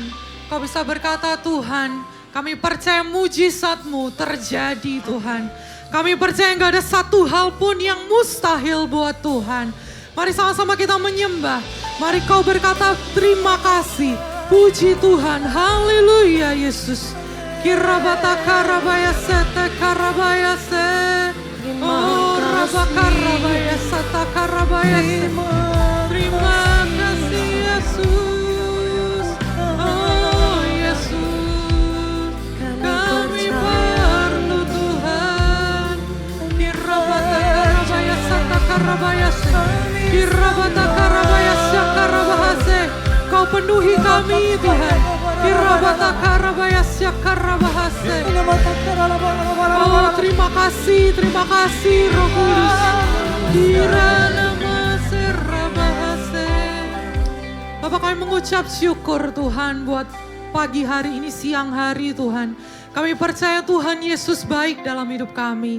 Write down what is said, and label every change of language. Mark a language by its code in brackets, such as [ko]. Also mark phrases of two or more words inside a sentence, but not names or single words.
[id] Kau bisa berkata, Tuhan, kami percaya mujizat-Mu terjadi Tuhan. Kami percaya gak ada satu hal pun yang mustahil buat Tuhan. Mari sama-sama kita menyembah. Mari kau berkata terima kasih. Puji Tuhan. Haleluya Yesus. Kirabata karabaya sete karabaya se. Oh rabakarabaya sata karabaya se. Terima kasih Yesus. Oh Yesus. Kami perlu Tuhan. Kirabata karabaya sata karabaya se. Kirabata karabaya sakarabaya se. Kau penuhi kami Tuhan. Kirabata karabaya sakarabaya se. Oh terima kasih Roh Kudus. Kirana serabahase. Bapak kami mengucap syukur Tuhan buat pagi hari ini, siang hari Tuhan. Kami percaya Tuhan Yesus baik dalam hidup kami.